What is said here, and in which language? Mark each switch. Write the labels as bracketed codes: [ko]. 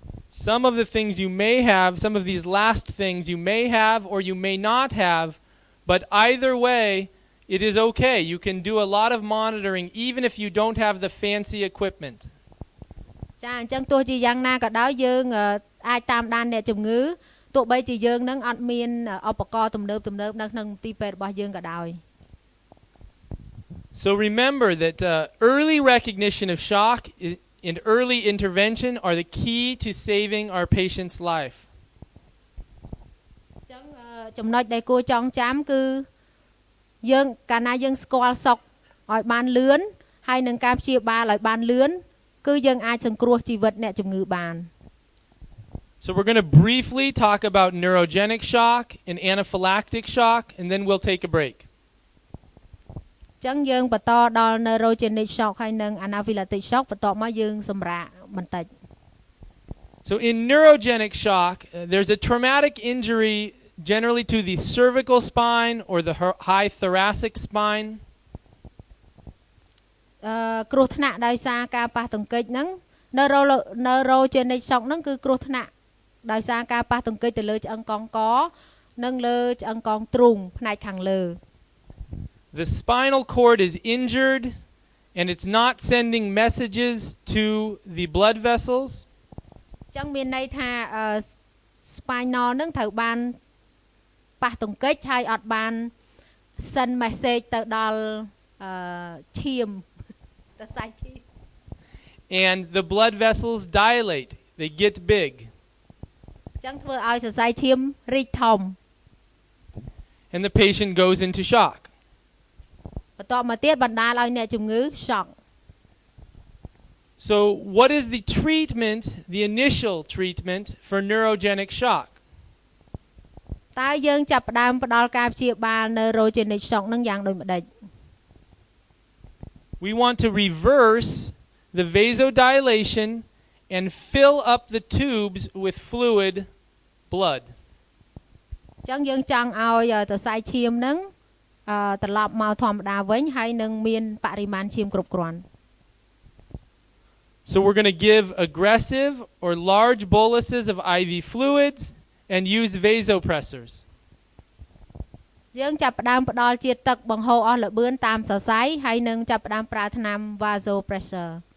[en] Some of the things you may have, some of these last things you may have or you may not have, but either way, it is okay. You can do a lot of monitoring even if you don't have the fancy equipment. [km] ចាអញ្ចឹងទោះជាយ៉ាងណាក៏ដោយយើងអាចតាមដានអ្នកជំងឺទោះបីជាយើងនឹងអត់មានឧបករណ៍ទំនើបនៅក្នុងទីពេទ្យរបស់យើងក៏ដោយ [en] So remember that early recognition of shock and early intervention are the key to saving our patient's life. [km] អញ្ចឹងចំណុចដែលគួរចងចាំគឺយើងកាលណាយើងស្គាល់សក់ឲ្យបានលឿនហើយនឹងការព្យាបាលឲ្យបានលឿនគឺយើងអាចសង្គ្រោះជីវិតអ្នកជំងឺបាន [en] So we're going to briefly talk about neurogenic shock and anaphylactic shock and then we'll take a break. [km] អញ្ចឹងយើងបន្តដល់ Neurogenic Shock ហើយនិង Anaphylactic Shock បន្ទាប់មកយើងសម្រាកបន្តិច [en] So in neurogenic shock, there's a traumatic injury generally to the cervical spine or the high thoracic spine. [km] គ្រោះថ្នាក់ដោយសារការប៉ះទង្គិចហ្នឹង Neurogenic Shock ហ្នឹងគឺគ្រោះថ្នាក់ដោយសារការប៉ះទង្គិចទៅលើឆ្អឹងកងកនិងលើឆ្អឹងកងទ្រូងផ្នែកខាងលើ [en] The spinal cord is injured and it's not sending messages to the blood vessels. [km] អញ្ចឹងមានន័យថា spinal ហ្នឹងត្រូវបានប៉ះទង្គិចហើយអត់បាន send message ទៅដល់ឈាមទៅសាច់ឈាម [en] And the blood vessels dilate. They get big. [km] អញ្ចឹងធ្វើឲ្យសរសៃឈាមរីកធំ [en] And the patient goes into shock. [km] បន្តមកទៀតបណ្ដាលឲ្យអ្នកជំងឺ shock. [en] So what is the treatment, the initial treatment for neurogenic shock? [km] តើយើងចាប់ផ្ដើមផ្ដល់ការព្យាបាល Neurogenic Shock នឹងយ៉ាងដូចម្ដេច [en] We want to reverse the vasodilation and fill up the tubes with fluid blood. [km] អញ្ចឹងយើងចង់ឲ្យសរសៃឈាមនឹងត្រឡប់មកធម្មតាវិញហើយនឹងមានបរិមាណឈាមគ្រប់គ្រាន់ [en] So we're going to give aggressive or large boluses of IV fluids and use vasopressors. [km] យើងចាប់ផ្ដើមផ្ដល់ជាតិទឹកបង្ហូរអស់ល្បឿនតាមសរសៃហើយនឹងចាប់ផ្ដើមប្រើថ្នាំ Vasopressor.